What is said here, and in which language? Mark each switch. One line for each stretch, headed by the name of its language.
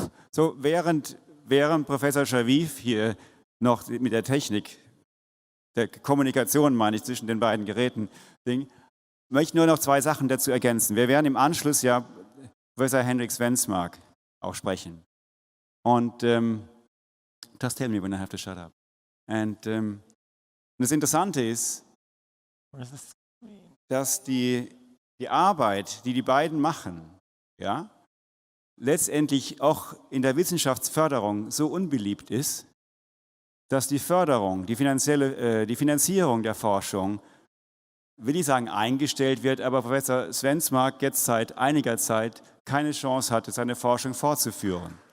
German: So, während Professor Schaviv hier noch mit der Technik, der Kommunikation, meine ich, zwischen den beiden Geräten, möchte ich nur noch 2 Sachen dazu ergänzen. Wir werden im Anschluss ja Professor Henrik Svensmark auch sprechen.
English: Und just tell me when I have to shut up.
German: Und das Interessante ist, dass die Arbeit, die beiden machen, ja, letztendlich auch in der Wissenschaftsförderung so unbeliebt ist, dass die Förderung, die Finanzierung der Forschung, will ich sagen, eingestellt wird, aber Professor Svensmark jetzt seit einiger Zeit keine Chance hatte, seine Forschung fortzuführen.